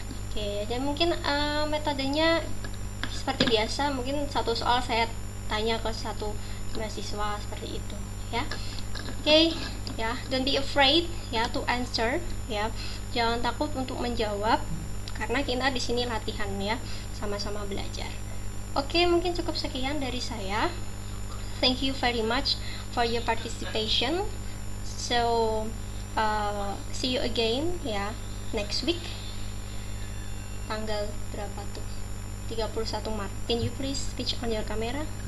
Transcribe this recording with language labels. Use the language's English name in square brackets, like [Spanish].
[Indonesian] Oke, dan mungkin metodenya seperti biasa, mungkin satu soal saya tanya ke satu mahasiswa seperti itu ya. [English] Oke, ya, don't be afraid ya to answer ya. [Indonesian] Jangan takut untuk menjawab karena kita di sini latihan ya, sama-sama belajar. Oke, mungkin cukup sekian dari saya. [English] Thank you very much for your participation. So, see you again ya next week. [Indonesian] Tanggal berapa tuh? 31 Maret. [English] Can you please switch on your camera?